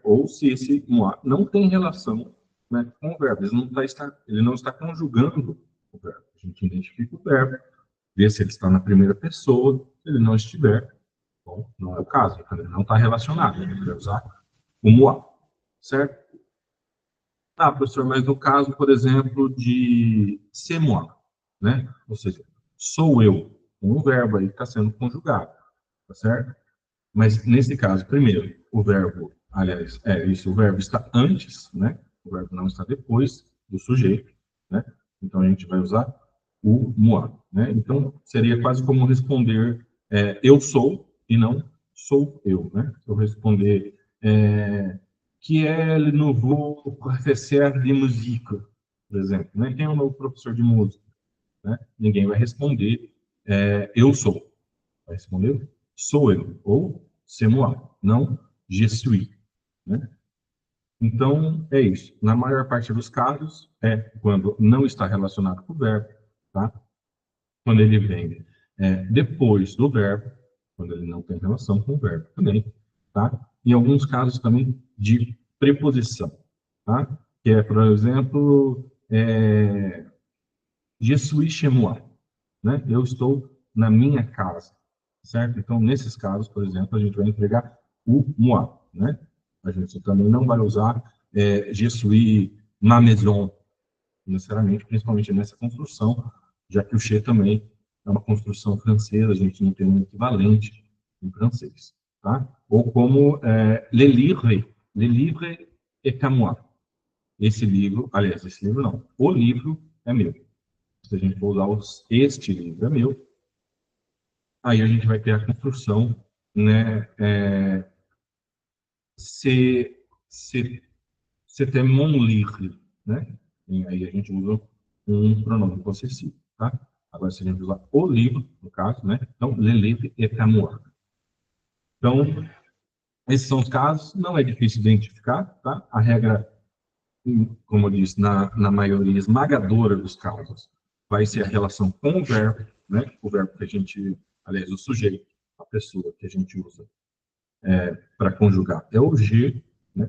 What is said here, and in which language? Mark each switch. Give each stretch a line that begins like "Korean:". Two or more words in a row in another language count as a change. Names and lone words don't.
Portuguese: Ou se esse moi não tem relação, né, com o verbo, ele não está conjugando o verbo. A gente identifica o verbo, vê se ele está na primeira pessoa, se ele não estiver, bom, não é o caso, ele não está relacionado, a gente vai usar o moi, certo? Ah, professor, mas no caso, por exemplo,
French: de c'est moi,
Portuguese: né? Ou seja, sou eu, um verbo aí que está sendo conjugado, tá certo? Mas nesse caso, primeiro, o verbo, aliás, o verbo está antes, né? O verbo não está depois do sujeito, né? Então a gente vai usar o moi, né? Então seria quase como responder eu sou e não sou eu, né? Se eu responder que é
French: le nouveau professeur de musique,
Portuguese: por exemplo, né? Quem é o novo professor de música, né? Ninguém vai responder eu sou, vai responder sou eu ou
French: c'est moi,
Portuguese: não
French: je suis,
Portuguese: né? Então é isso. Na maior parte dos casos é quando não está relacionado com o verbo, tá? Quando ele vem depois do verbo, quando ele não tem relação com o verbo também, tá? Em alguns casos também de preposição, tá? Que é, por exemplo,
French: je suis chez moi,
Portuguese: né? Eu estou na minha casa, certo? Então, nesses casos, por exemplo, a gente vai empregar o moi, né? A gente também não vai usar
French: je suis ma maison,
Portuguese: necessariamente, principalmente nessa construção, já que o chez também é uma construção francesa, a gente não tem um equivalente em francês, tá? Ou como
French: le livre est à moi.
Portuguese: Esse livro, aliás, esse livro não, o livro é meu. Se a gente for usar este livro é meu, aí a gente vai ter a construção, né,
French: c'était mon livre,
Portuguese: né? E aí a gente usa um pronome possessivo, tá? Agora, se a gente usar o livro, no caso, né? Então,
French: le livre est à moi.
Portuguese: Então, esses são os casos, não é difícil identificar, tá? A regra, como eu disse, na maioria esmagadora dos casos, vai ser a relação com o verbo, né? O verbo que a gente, aliás, o sujeito, a pessoa que a gente usa para conjugar é o je, né?